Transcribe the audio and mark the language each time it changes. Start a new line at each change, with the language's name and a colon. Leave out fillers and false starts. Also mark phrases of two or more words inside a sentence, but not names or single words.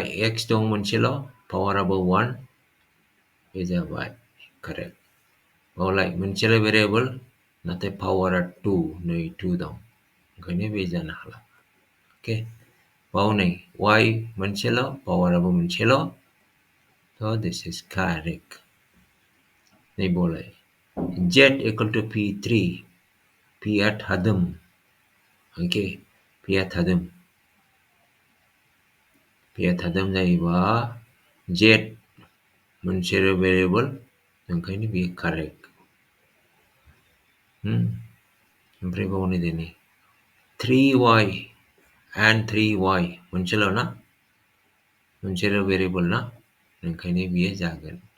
Bodo: x दं मोनसेल' पावाराबो 1 बे जाबाय कारेक्ट बावलाय मोनसेल' भेरिएबल नाथाय पावारा 2 नै 2 दं ओंखायनो बे जानो हाला अके बाव नै y मोनसेल' पावाराबो मोनसेल'
English: so this is correct
Bodo: नैबावलाय z
English: equal to
Bodo: p3 p आ थादोम ओके p आ थादोम जायोबा z मोनसेल' भेरिएबल ओंखायनो बेयो कारेक्ट ओमफ्राय बाव नायदो नै 3y and 3y मोनसेल' ना मोनसेल' भेरिएबल ना ओंखायनो बियो जागोन